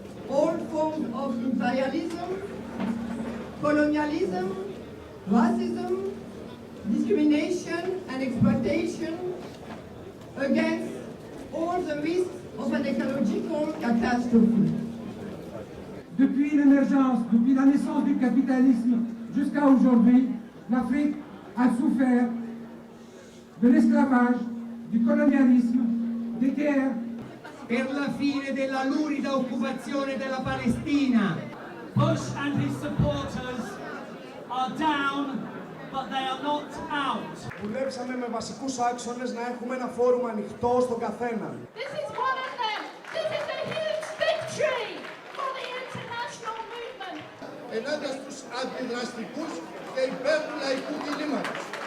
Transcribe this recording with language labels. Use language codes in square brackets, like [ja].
[en] all forms of imperialism, colonialism, racism, discrimination and exploitation, against all the risks of an ecological catastrophe. [fr] Depuis l'émergence, depuis la naissance du capitalisme jusqu'à aujourd'hui, l'Afrique a souffert de l'esclavage, du colonialisme, des guerres. [it] Per la fine della lurida occupazione della Palestina. [en] Bush and his supporters are down, but they are not out. [el] Δουλέψαμε με βασικούς άξονες να έχουμε ένα φόρουμ ανοιχτό στον καθένα. [en] This is one of them. This is a huge victory for the international movement. [el] Ενάντια στους αντιδραστικούς και υπέρ του λαϊκού κινήματος.